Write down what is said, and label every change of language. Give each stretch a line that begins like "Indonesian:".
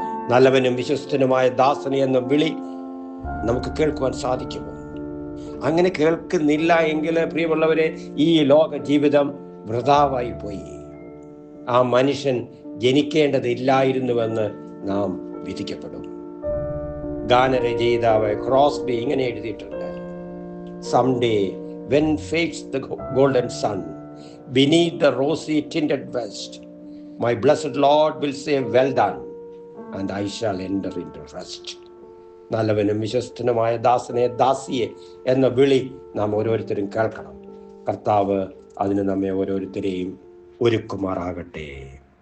Malayalam: നല്ലവനും വിശ്വസ്തനുമായ ദാസനെ എന്ന വിളി നമുക്ക് കേൾക്കുവാൻ സാധിക്കുമോ? അങ്ങനെ കേൾക്കുന്നില്ല എങ്കിൽ പ്രിയമുള്ളവരെ, ഈ ലോക ജീവിതം വൃഥാവായി പോയി. ആ മനുഷ്യൻ ജനിക്കേണ്ടതില്ലായിരുന്നുവെന്ന് നാം വിധിക്കപ്പെടും. ഗാനരചയിതാവ് ക്രോസ്ബി ഇങ്ങനെ എഴുതിയിട്ടുണ്ട്,
English: "Someday when fades the golden sun beneath the rosy tinted west, my blessed Lord will say, well done, and I shall enter into rest."
Malayalam: നല്ലവനും വിശ്വസ്തനുമായ ദാസനെ, ദാസിയെ എന്ന വിളി നാം ഓരോരുത്തരും കേൾക്കണം. കർത്താവ് അതിന് നമ്മെ ഓരോരുത്തരെയും ഒരുക്കുമാറാകട്ടെ.